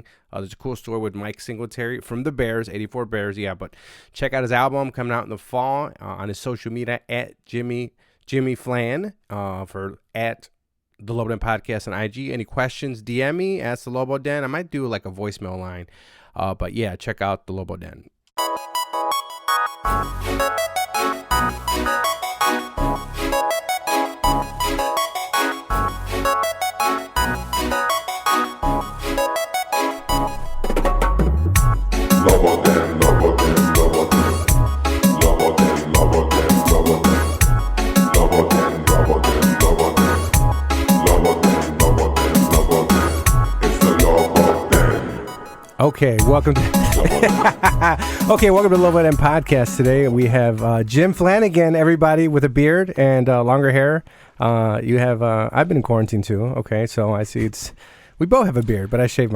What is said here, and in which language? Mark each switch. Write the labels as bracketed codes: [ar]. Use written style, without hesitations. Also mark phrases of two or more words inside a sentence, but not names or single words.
[en] There's a cool story with Mike Singletary from the Bears, 84 Bears. Yeah, but check out his album coming out in the fall on his social media at Jimmy Flan for at the Lobo Den podcast on IG. Any questions, DM me, ask the Lobo Den. I might do like a voicemail line. But yeah, check out the Lobo Den. Lobo Den, Lobo Den, Lobo Den, Lobo Den, Lobo Den, Lobo Den, Lobo Den, Lobo Den, Lobo Den, Lobo Den, Lobo Den, Lobo Den. It's the Lobo Den. Okay, welcome to welcome to the Lobo Den podcast. Today we have Jim Flannigan, everybody, with a beard and longer hair. You have I've been in quarantine too. Okay, so I see we both have a beard, but I shave mine.